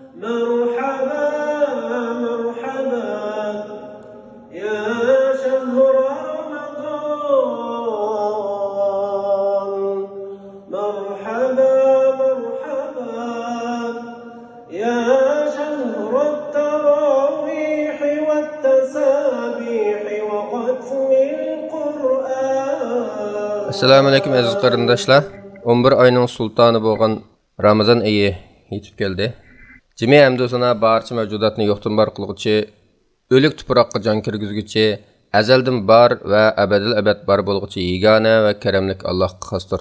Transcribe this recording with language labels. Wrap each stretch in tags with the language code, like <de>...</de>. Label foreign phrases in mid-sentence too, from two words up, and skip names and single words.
<ar>مرحبا مرحبا يا شهر رمضان مرحبا مرحبا يا شهر التراويح والتسابيح وختم القرآن. السلام عليكم</ar> <uz>aziz qarindoshlar. 11 oyning sultoni bo'lgan Ramazon oyi yetib keldi. Jami hamdosana barcha mavjudotni yo'qdan bor qilguvchi, o'lik tuproqqa jon kirgizguvchi, azaldan bor va abadil abad bor bo'lguvchi yegona va karamlik Allohga xosdir.</uz>